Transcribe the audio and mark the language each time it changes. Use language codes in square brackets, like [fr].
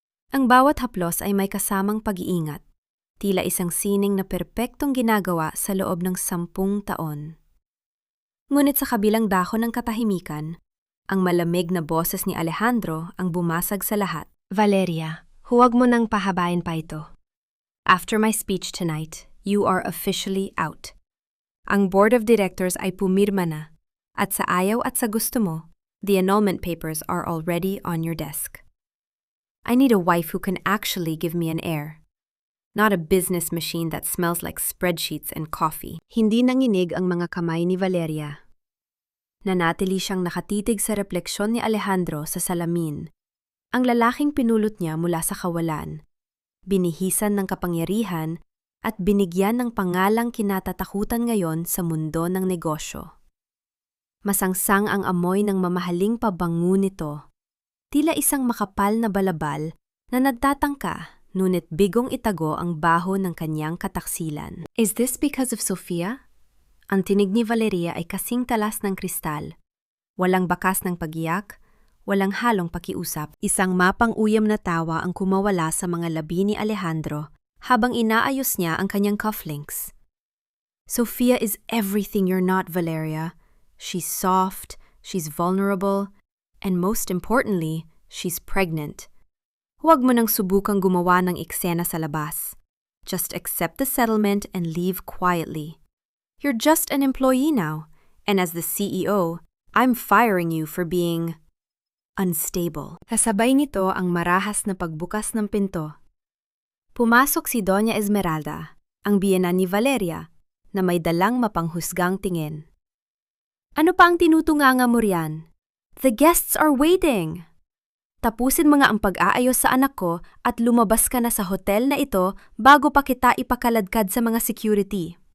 [tl] Ang bawat haplos ay may kasamang pag-iingat, tila isang sining na perpektong ginagawa sa loob ng 10 taon. Ngunit sa kabilang dahon ng katahimikan, ang malamig na boses ni Alejandro ang bumasag sa lahat. Valeria, huwag mo nang pahabain pa ito. [en] After my speech tonight, you are officially out. [tl] Ang board of directors ay pumirma na, at sa ayaw at sa gusto mo, [en] the annulment papers are already on your desk. I need a wife who can actually give me an heir, not a business machine that smells like spreadsheets and coffee. [tl] Hindi nanginig ang mga kamay ni Valeria. Nanatili siyang nakatitig sa refleksyon ni Alejandro sa salamin. Ang lalaking pinulot niya mula sa kawalan, binihisan ng kapangyarihan at binigyan ng pangalang kinatatakutan ngayon sa mundo ng negosyo. Masangsang ang amoy ng mamahaling pabango nito, tila isang makapal na balabal na nagtatangka ngunit bigong itago ang baho ng kanyang kataksilan. [en] Is this because of Sofia? [tl] Ang tinig ni Valeria ay kasing talas ng kristal. Walang bakas ng pagiyak, walang halong pakiusap. Isang mapang-uyam na tawa ang kumawala sa mga labi ni Alejandro habang inaayos niya ang kanyang cufflinks. [en] Sofia is everything you're not, Valeria. She's soft, she's vulnerable, and most importantly, she's pregnant. [tl] Huwag mo nang subukang gumawa ng eksena sa labas. [en] Just accept the settlement and leave quietly. You're just an employee now, and as the CEO, I'm firing you for being unstable. [tl] Kasabay nito ang marahas na pagbukas ng pinto. Pumasok si Doña Esmeralda, ang biyenan ni Valeria, na may dalang mapanghusgang tingin. Ano pa ang tinutunganga mo riyan? [en] The guests are waiting! [tl] Tapusin mo nga ang pag-aayos sa anak ko at lumabas ka na sa hotel na ito bago pa kita ipakaladkad sa mga security.